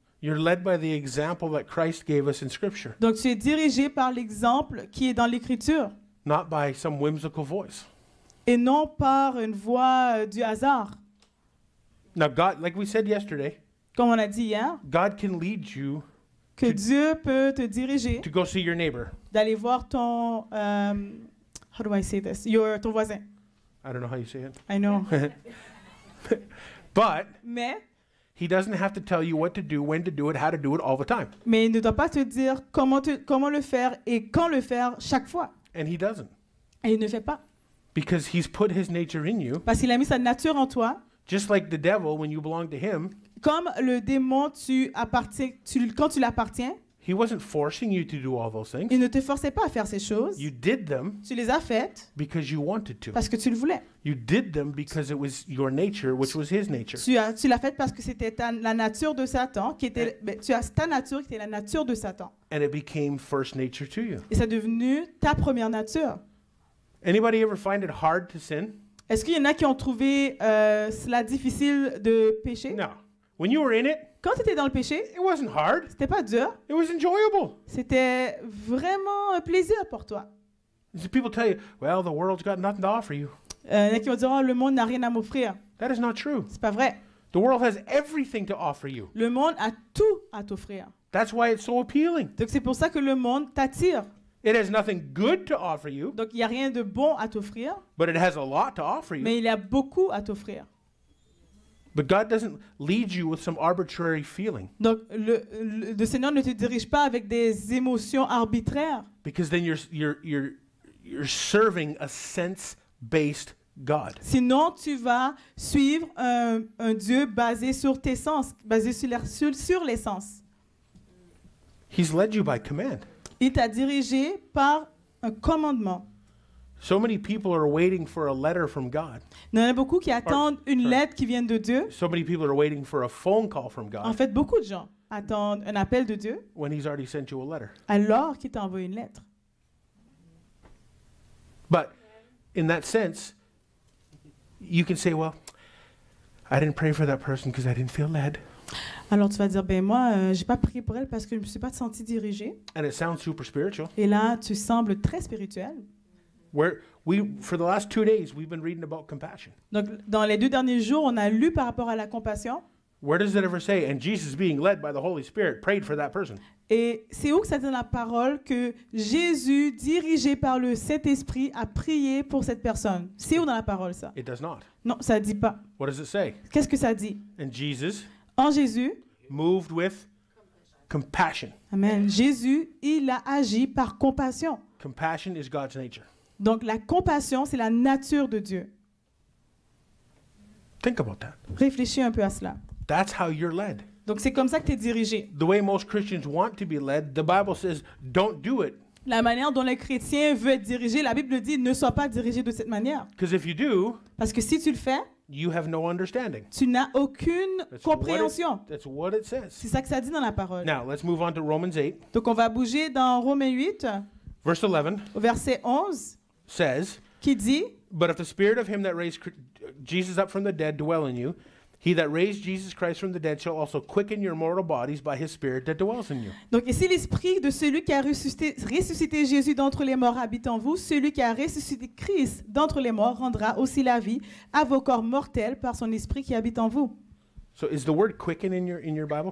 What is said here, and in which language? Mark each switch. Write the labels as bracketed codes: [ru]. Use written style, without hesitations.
[en] You're led by the example that Christ gave us in Scripture, [fr] Donc, tu es dirigé par l'exemple qui est dans l'Écriture [en] not by some whimsical voice. [fr] et non par une voix du hasard. [en] Now, God, like we said yesterday, [fr] Comme on a dit hier, [en] God can lead you [fr] que Dieu peut te diriger [en] to go see your neighbor. [fr] d'aller voir ton... [en] how do I say this? [fr] Ton voisin. [en] I don't know how you say it. I know. But [fr] Mais [en] he doesn't have to tell you what to do, when to do it, how to do it all the time. [fr] il ne doit pas te dire comment le faire et quand le faire chaque fois. [en] And he doesn't. [fr] Et il ne fait pas. [en] Because he's put his nature in you. [fr] Parce qu'il a mis sa nature en toi. [en] Just like the devil, when you belong to him, [fr] Comme le démon, quand tu l'appartiens, [en] he wasn't forcing you to do all those things. [fr] il ne te forçait pas à faire ces choses. [en] You did them [fr] Tu les as faites [en] because you wanted to. [fr] parce que tu le voulais. [en] You did them because it was your nature, which was his nature. [fr] Tu l'as fait parce que c'était la nature de Satan, tu as ta nature qui était la nature de Satan. [en] And it became first nature to you. [fr] Et c'est devenu ta première nature. [en] Anybody ever find it hard to sin? [fr] Est-ce qu'il y en a qui ont trouvé cela difficile de pécher? [en] No. When you were in it, [fr] Quand tu étais dans le péché, [en] it wasn't hard. [fr] c'était pas dur, [en] It was enjoyable. [fr] c'était vraiment un plaisir pour toi. [en] People tell you, well, the world's got nothing to offer you. [fr] Il y en a qui vont dire, oh, le monde n'a rien à m'offrir. [en] That is not true. [fr] C'est pas vrai. [en] The world has everything to offer you. [fr] Le monde a tout à t'offrir. [en] That's why it's so appealing. [fr] Donc c'est pour ça que le monde t'attire. [en] It has nothing good to offer you, [fr] Donc il n'y a rien de bon à t'offrir, [en] but it has a lot to offer you. [fr] mais il y a beaucoup à t'offrir. [en] But God doesn't lead you with some arbitrary feeling, [fr] Donc le Seigneur ne te dirige pas avec des émotions arbitraires, [en] because then you're serving a sense-based God. [fr] sinon tu vas suivre un Dieu basé sur tes sens, basé sur les sens. [en] He's led you by command. [fr] Il t'a dirigé par un commandement. [en] So many people are waiting for a letter from God. [fr] Il y en a beaucoup qui attendent une lettre qui vient de Dieu. [en] So many people are waiting for a phone call from [fr] En [en] God [fr] fait, beaucoup de gens attendent un appel de Dieu [en] when He's already sent you a letter. [fr] alors qu'il t'a envoyé une lettre. [en] But in that sense, you can say, well, I didn't pray for that person because I didn't feel led. [fr] Alors tu vas dire, ben moi, j'ai pas prié pour elle parce que je me suis pas senti dirigée. [en] And it sounds super spiritual. [fr] Et là, tu sembles très spirituel. [en] For the last 2 days, we've been reading about compassion. [fr] Donc, dans les 2 derniers jours, on a lu par rapport à la compassion. [en] Where does it ever say, and Jesus being led by the Holy Spirit prayed for that person? [fr] Et c'est où que ça dit dans la parole que Jésus, dirigé par le Saint-Esprit, a prié pour cette personne? C'est où dans la parole ça? [en] It does not. [fr] Non, ça dit pas. [en] What does it say? [fr] Qu'est-ce que ça dit? [en] And Jesus [fr] En Jésus, [en] moved with compassion. [fr] amen, Jésus, il a agi par compassion. [en] Compassion is God's nature. [fr] Donc la compassion, c'est la nature de Dieu. [en] Think about that. [fr] Réfléchis un peu à cela. [en] That's how you're led. [fr] Donc c'est comme ça que tu es dirigé. [en] The way most Christians want to be led, the Bible says, don't do it. [fr] La manière dont le chrétien veut être dirigé, la Bible dit, ne sois pas dirigé de cette manière. [en] Because if you do, [fr] Parce que si tu le fais, [en] you have no understanding. [fr] tu n'as aucune compréhension. [en] That's what it says. [fr] C'est ça que ça dit dans la parole. [en] Now, let's move on to Romans 8. [fr] Donc on va bouger dans Romains 8, [en] Verse 11 [fr] au verset 11, [en] says, [fr] qui dit, [en] but if the spirit of him that raised Jesus up from the dead dwell in you, he that raised Jesus Christ from the dead shall also quicken your mortal bodies by his spirit that dwells in you. [fr] donc et si l'esprit de celui qui a ressuscité Jésus d'entre les morts habite en vous, celui qui a ressuscité Christ d'entre les morts rendra aussi la vie à vos corps mortels par son esprit qui habite en vous. [en] So is the word quicken in your Bible?